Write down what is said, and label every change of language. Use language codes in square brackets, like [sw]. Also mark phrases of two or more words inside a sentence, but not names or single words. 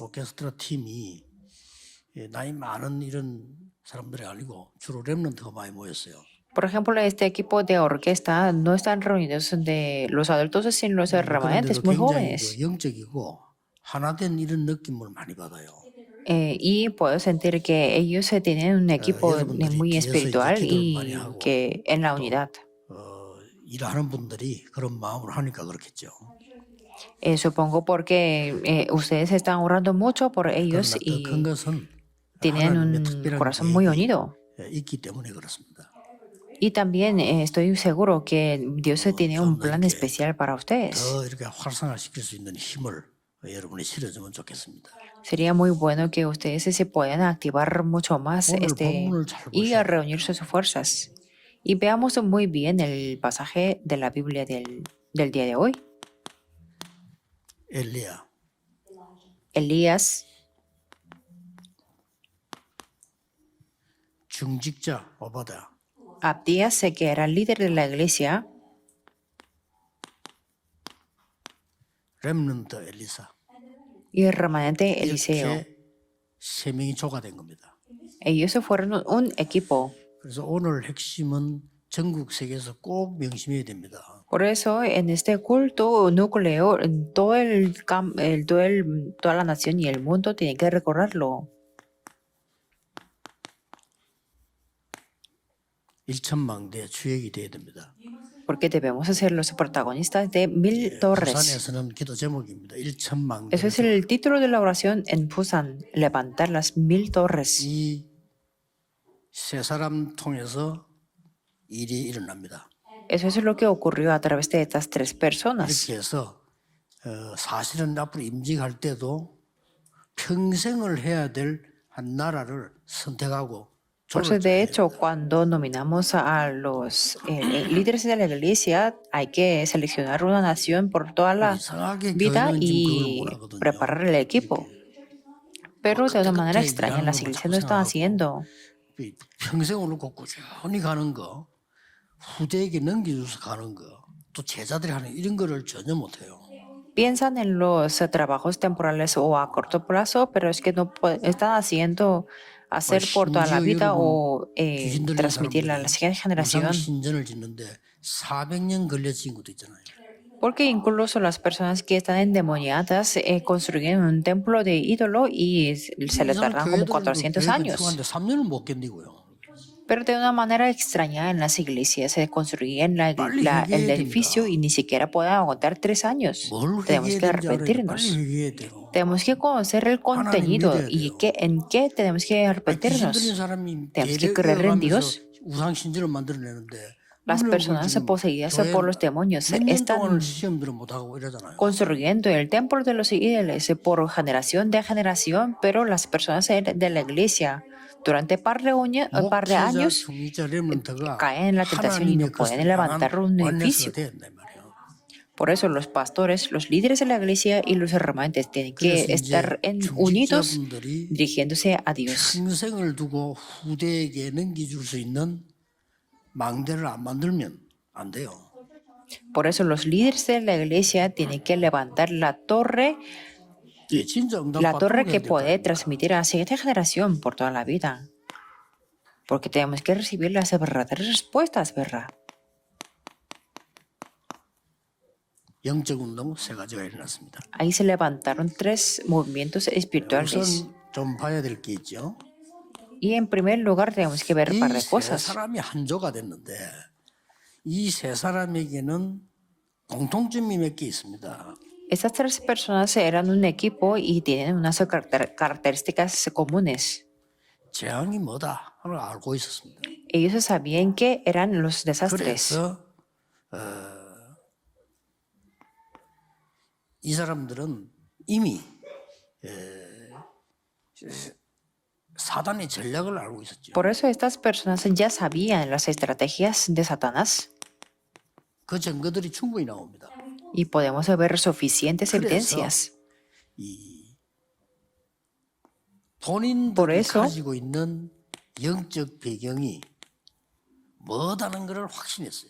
[ko] 오케스트라 팀이 나이 많은 이런 사람들이 아니고 주로 렘넌트가 많이 모였어요. [es] Por ejemplo, este equipo de orquesta no están reunidos de los adultos, sino los remanentes muy jóvenes. [ko] 영적이고 하나된 이런 느낌을 많이 받아요. [es] Y puedo sentir que ellos tienen un equipo muy espiritual y que en la unidad. [ko] 일하는 분들이 그런 마음을 하니까 그렇겠죠. [es] Supongo porque ustedes están orando mucho por ellos y tienen un corazón muy unido. [ko] 있기 때문에 그렇습니다. [es] Y también estoy seguro que Dios tiene un plan especial para ustedes. [ko] 더 이렇게 활성화시킬 수 있는 힘을 여러분이 실어주면 좋겠습니다. [es] Sería muy bueno que ustedes se puedan activar mucho más y a reunir sus fuerzas. Y veamos muy bien el pasaje de la Biblia del día de hoy. Elías, [ko] 중직자 오바다, [es] Abdías, que era el líder de la iglesia, [ko] 렘넌트 엘리사, [es] y el remanente Eliseo. [ko] 이렇게 세 명이 조가 된 겁니다. [es] Ellos fueron un equipo. [ko] 그래서 오늘 핵심은 전국 세계에서 꼭 명심해야 됩니다. [es] Por eso, en este culto núcleo, toda la nación y el mundo tienen que recordarlo. [ko] 1,000망대 주역이 돼야 됩니다. [es] Porque debemos ser los protagonistas de 1000 torres. [ko] 부산에서는 기도 제목입니다. 1,000망대. [es] Eso es el título de la oración en Busan, levantar las 1000 torres. [ko] 이 세 사람 통해서 일이 일어납니다. [es] Eso es lo que ocurrió a través de estas 3 personas. [ko] 이렇게 해서 사실은 앞으로 임직할 때도 평생을 해야 될 한 나라를 선택하고 [es] Por eso, de hecho, cuando nominamos a los líderes de la iglesia, hay que seleccionar una nación por toda la [ko] 이상하게 [es] vida [ko] 교회는 지금 그걸 [es] y [ko] 원하거든요. [es] preparar el equipo. Pero de una manera extraña, las iglesias no están haciendo. [ko] 평생을 놓고 꾸준히 가는 거, 후대에게 넘겨줘서 가는 거, 또 제자들이 하는 이런 거를 전혀 못해요. [es] Piensan en los trabajos temporales o a corto plazo, pero es que no están haciendo hacer por toda la vida o [ko] 귀신 들린 [es] transmitirla a la siguiente [ko] 사람들이 [es] generación. [ko] 우상 신전을 짓는데 400년 걸려진 것도 있잖아요. [es] Porque incluso las personas que están endemoniadas construyen un templo de ídolo y se le tardan como 400 años. [ko] 3년을 못 견디고요. [es] Pero de una manera extraña en las iglesias se construyen el edificio y ni siquiera pueden aguantar 3 años. Tenemos que arrepentirnos. Tenemos que conocer el contenido y en qué tenemos que arrepentirnos. Tenemos que creer en Dios. [ko] 우상 신전을 만들어내는데 [es] Las personas poseídas por los demonios están construyendo el templo de los ídolos por generación de generación, pero las personas de la iglesia durante un par de años caen en la tentación y no pueden levantar un edificio. Por eso los pastores, los líderes de la iglesia y los remanentes tienen que estar unidos dirigiéndose a Dios. [ko] 평생을 두고 후대에게 넘겨줄 수 있는 망대를 안 만들면 안 돼요. [es] Por eso los líderes de la iglesia tienen que levantar la torre que puede transmitir a la siguiente generación por toda la vida. Porque tenemos que recibir las verdaderas respuestas, ¿verdad? [ko] 영적 운동 세 가지가 일어났습니다. [es] Ahí se levantaron 3 movimientos espirituales. [ko] 우선 좀 봐야 될 게 있죠. [es] Y en primer lugar tenemos que ver un par de [ko] 이 세 [es] cosas. [ko] 사람이 한조가 됐는데 이 세 사람에게는 공통점이 몇 개 있습니다. [es] Estas 3 personas eran un equipo y tienen unas características comunes. [ko] 재앙이 뭐다 하는 걸 알고 있었습니다. [es] Ellos sabían que eran los desastres. [ko] 그래서 이 사람들은 이미 사단의 전략을 알고 있었죠. [es] Por eso estas personas ya sabían las estrategias de Satanás. [ko] 그 증거들이 충분히 나옵니다. [es] Y podemos ver suficientes evidencias. [ko] 이 본인들이 가지고 있는 영적 배경이 뭐다는 것을 확신했어요.